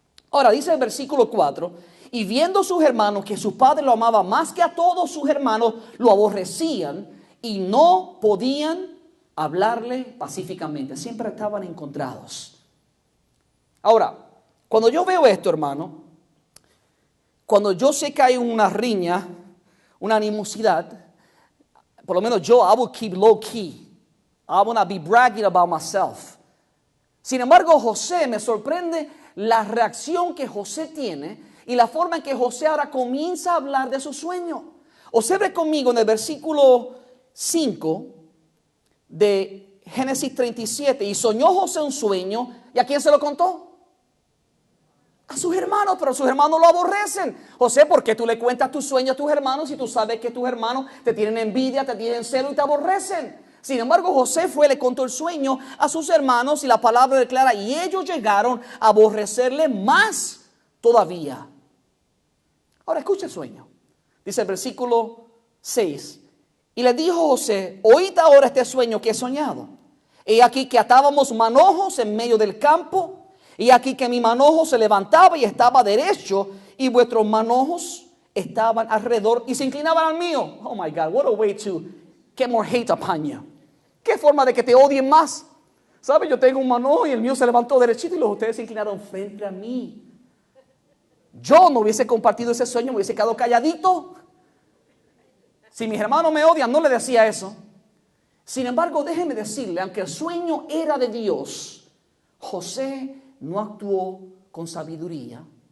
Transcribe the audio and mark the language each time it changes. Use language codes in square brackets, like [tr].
[es] Ahora dice el versículo 4, y viendo sus hermanos que su padre lo amaba más que a todos sus hermanos, lo aborrecían y no podían hablarle pacíficamente. Siempre estaban encontrados. Ahora, cuando yo veo esto, hermano, cuando yo sé que hay una riña, una animosidad, por lo menos yo, [en] I will keep low key. I want to be bragging about myself. [es] Sin embargo, José, me sorprende la reacción que José tiene y la forma en que José ahora comienza a hablar de su sueño. Observe conmigo en el versículo 5 de Génesis 37. Y soñó José un sueño. ¿Y a quién se lo contó? a sus hermanos, pero sus hermanos lo aborrecen. José, ¿por qué tú le cuentas tus sueños a tus hermanos si tú sabes que tus hermanos te tienen envidia, te tienen celo y te aborrecen? Sin embargo, José le contó el sueño a sus hermanos y la palabra declara, y ellos llegaron a aborrecerle más todavía. Ahora escucha el sueño. Dice el versículo 6. Y le dijo José, oíd ahora este sueño que he soñado. He aquí que atábamos manojos en medio del campo. Y aquí que mi manojo se levantaba y estaba derecho, y vuestros manojos estaban alrededor y se inclinaban al mío. [en] Oh my God, what a way to get more hate upon you. [es] Qué forma de que te odien más. ¿Sabe? Yo tengo un manojo y el mío se levantó derechito y los ustedes se inclinaron frente a mí. Yo no hubiese compartido ese sueño, me hubiese quedado calladito. Si mis hermanos me odian, no le decía eso. Sin embargo, déjeme decirle, aunque el sueño era de Dios, José no actuó con sabiduría.